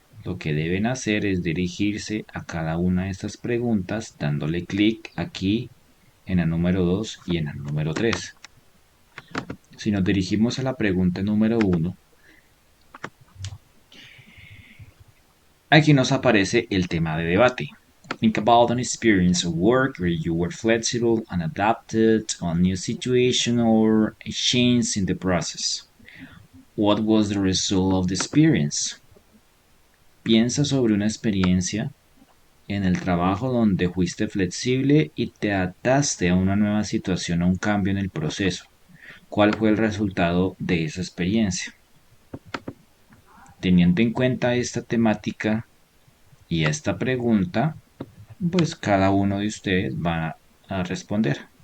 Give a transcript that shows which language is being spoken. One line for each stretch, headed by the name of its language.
Spanish: Lo que deben hacer es dirigirse a cada una de estas preguntas dándole clic aquí en la número 2 y en la número 3. Si nos dirigimos a la pregunta número 1, aquí nos aparece el tema de debate.
English: Think about an experience of work where you were flexible and adapted to a new situation or a change in the process. What was the result of the experience?
Spanish: Piensa sobre una experiencia en el trabajo donde fuiste flexible y te adaptaste a una nueva situación o un cambio en el proceso. ¿Cuál fue el resultado de esa experiencia? Teniendo en cuenta esta temática y esta pregunta, pues cada uno de ustedes va a responder.